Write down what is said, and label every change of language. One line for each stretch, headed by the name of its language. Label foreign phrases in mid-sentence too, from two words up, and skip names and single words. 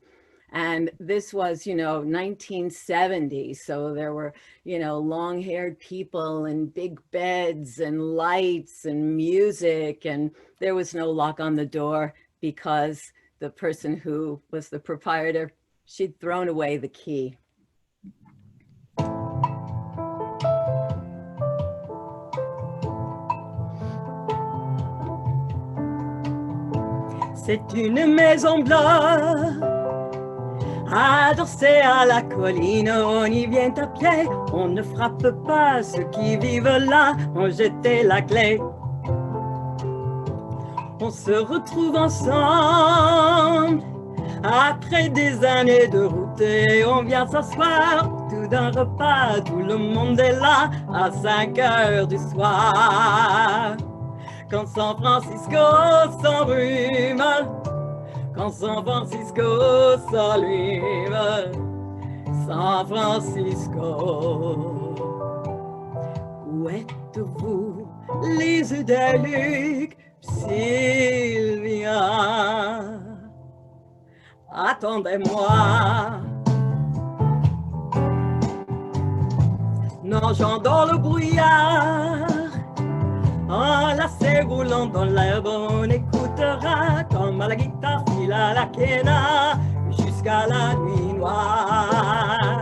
English: And this was, you know, 1970. So there were, you know, long-haired people and big beds and lights and music. And there was no lock on the door because the person who was the proprietor, she'd thrown away the key.
French: C'est une maison blanche adossée à la colline, on y vient à pied, on ne frappe pas ceux qui vivent là, on jette la clé. On se retrouve ensemble après des années de route et on vient s'asseoir tout d'un repas, tout le monde est là à 5 heures du soir. Quand San Francisco s'embrume, quand San Francisco s'allume, San Francisco. Où êtes-vous, les idylliques, Sylvia? Attendez-moi. Nageant dans le brouillard, enlacé roulant dans l'herbe, on écoutera comme à la guitare file à la quena jusqu'à la nuit noire.